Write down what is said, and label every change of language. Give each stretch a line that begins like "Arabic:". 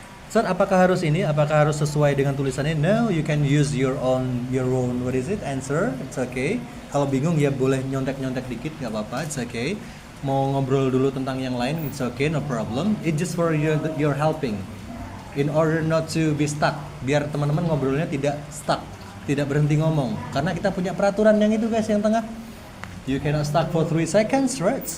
Indonesian: So, apakah harus sesuai dengan tulisannya?
English: No, you can use your own what is it, answer, it's okay.
Indonesian: Kalau bingung ya boleh nyontek dikit, nggak apa-apa,
English: it's okay.
Indonesian: Mau ngobrol dulu tentang yang lain,
English: it's okay, no problem. It's just for your helping, in order not to be stuck,
Indonesian: biar teman-teman ngobrolnya tidak stuck, tidak berhenti ngomong. Karena kita punya peraturan yang itu guys, yang tengah.
English: You cannot stuck for 3 seconds, right?